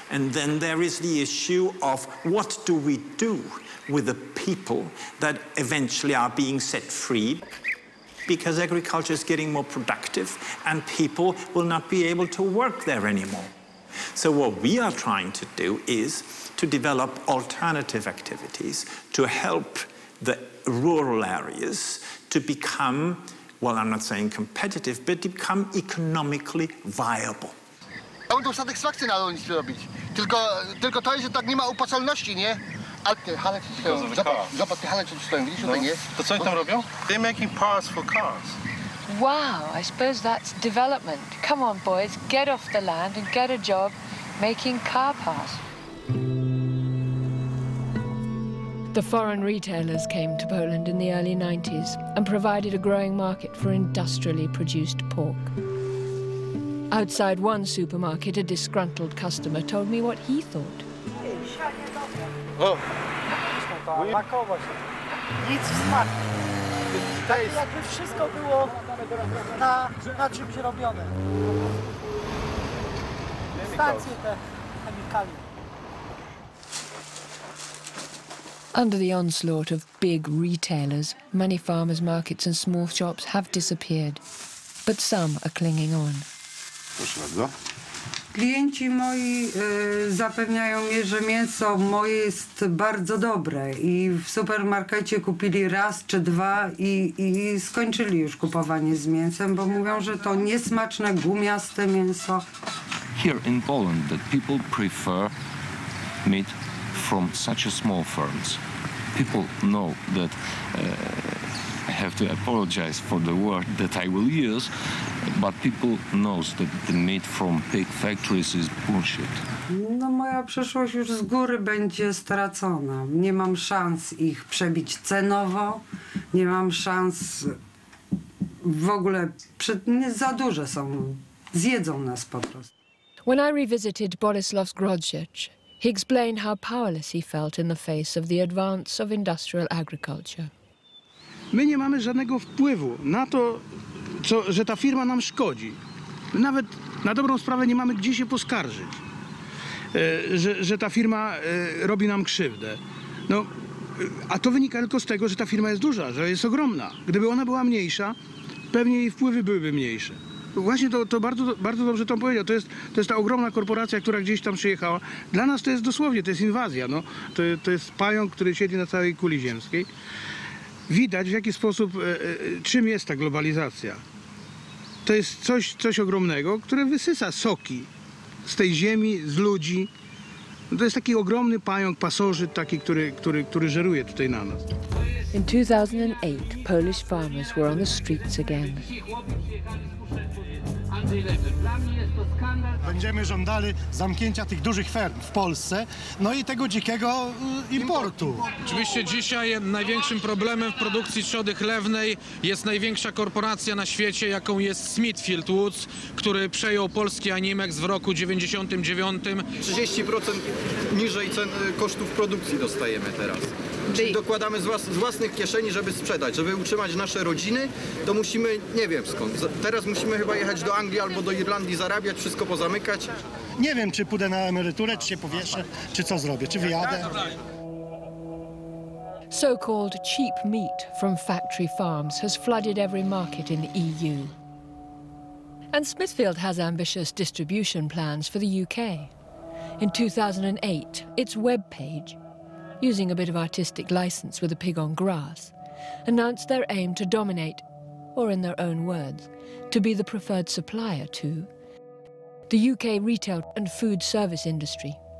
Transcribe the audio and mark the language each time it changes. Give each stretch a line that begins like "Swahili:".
English: And then there is the issue of what do we do with the people that eventually are being set free, because agriculture is getting more productive and people will not be able to work there anymore. So what we are trying to do is to develop alternative activities to help the rural areas to become, well, I'm not saying competitive, but to become economically viable.
Polish: Mam tą satysfakcję na rolnictwie robić. Tylko to jest, że tak nie ma opłacalności, nie? Ale te hale ci stoją. Zobacz, te hale ci stoją, widzisz tutaj, nie? To co oni tam robią?
English: They're making parts for cars. Wow, I suppose that's development. Come on, boys, get off the land and get a job making car parts. The foreign retailers came to Poland in the early 90s and provided a growing market for industrially produced pork. Outside one supermarket, a disgruntled customer told me what he thought. Oh.
Polish: Pakować. Nic w smaku. Tak jakby wszystko było na czymś robione. Stacje te chemikalia.
English: Under the onslaught of big retailers, many farmers' markets and small shops have disappeared. But some are clinging on.
Polish: Proszę bardzo. Klienci moi zapewniają mnie, że mięso moje jest bardzo dobre i w supermarkecie kupili raz czy dwa i skończyli już kupowanie z mięsem, bo mówią, że to niesmaczne, gumiaste mięso.
English: Here in Poland, that people prefer meat from such a small farms. People know that have to apologize for the word that I will use, but people knows that the meat from pig factories is bullshit.
Polish: No moja przyszłość już z góry będzie stracona. Nie mam szans ich przebić cenowo, nie mam szans w ogóle, za duże są, zjedzą nas po prostu.
English: When I revisited Boleslavsk-Grodziec, he explained how powerless he felt in the face of the advance of industrial agriculture.
Polish: My nie mamy żadnego wpływu na to, że ta firma nam szkodzi. Nawet na dobrą sprawę nie mamy gdzie się poskarżyć, że ta firma robi nam krzywdę. No, a to wynika tylko z tego, że ta firma jest duża, że jest ogromna. Gdyby ona była mniejsza, pewnie jej wpływy byłyby mniejsze. Właśnie to bardzo dobrze to powiedział. To jest ta ogromna korporacja, która gdzieś tam przyjechała. Dla nas to jest dosłownie, to jest inwazja. No. To jest pająk, który siedzi na całej kuli ziemskiej. Widać, w jaki sposób, czym jest ta globalizacja. To jest coś ogromnego, które wysysa soki z tej ziemi, z ludzi. To jest taki ogromny pająk, pasożyt taki, który żeruje tutaj na nas.
English: In 2008, Polish farmers were on the streets again.
Polish: Będziemy żądali zamknięcia tych dużych ferm w Polsce, no i tego dzikiego importu. Oczywiście dzisiaj największym problemem w produkcji trzody chlewnej jest największa korporacja na świecie, jaką jest Smithfield, który przejął polski Animex w roku 99. 30% niżej cen kosztów produkcji dostajemy teraz. Czyli dokładamy z własnych kieszeni, żeby sprzedać, żeby utrzymać nasze rodziny, to musimy, nie wiem skąd, teraz musimy chyba jechać do Anglii albo do Irlandii zarabiać, wszystko pozamykać. Nie wiem, czy pójdę na emeryturę, czy się powieszę, czy co zrobię, czy wyjadę.
English: So-called cheap meat from factory farms has flooded every market in the EU. And Smithfield has ambitious distribution plans for the UK. In 2008, its webpage, using a bit of artistic license with a pig on grass, announced their aim to dominate, or in their own words, to be the preferred supplier to the UK retail and food service industry.